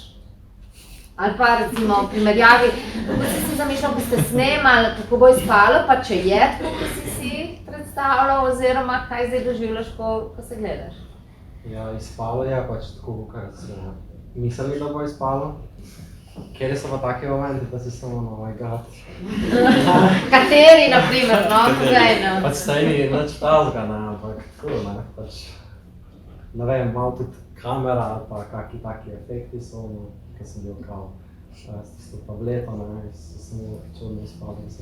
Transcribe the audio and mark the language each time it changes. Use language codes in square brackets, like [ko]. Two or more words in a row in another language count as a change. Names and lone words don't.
[sl] Ali pa recimo v primerjavi, kako si si zamišljal, ko ste snemali, kako bo izpalo, pa če je tako, ko si si predstavljal, oziroma kaj zdaj doživljaš, ko se gledaš? Ja, izpalo je pač tako, kot si mislili, da bo izpalo. Kjer so pa taki momenti, da si samo, [en] oh my god. [sl] Kateri, na primer, no? Povej, Pač saj ni nič tazga, ne, ampak tako, ne, pač, ne vem, malo tudi kamera ali pa kakšni taki efekti so, no, ker sem bil kao s tisto tableto, ne, so se mi čudno izpali, da se